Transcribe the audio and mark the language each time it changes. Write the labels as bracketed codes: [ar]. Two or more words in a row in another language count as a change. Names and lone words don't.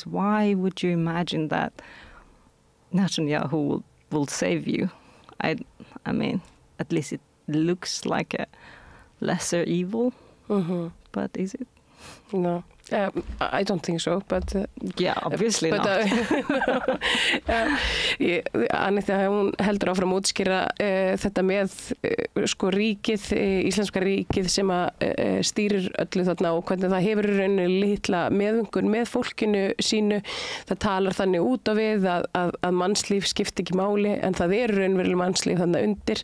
[en] Why would you imagine that Netanyahu will save you? I mean, at least it looks like a lesser evil, but is it? No. I don't think so, but... yeah, obviously not. [is] Anita, hún heldur áfram að útskýra þetta með sko ríkið, íslenska ríkið sem að stýrir öllu þarna og hvernig það hefur rauninu litla meðvöngun með fólkinu sínu. Það talar þannig út á við að mannslíf skipti ekki máli, en það raunverulega mannslíf þannig undir.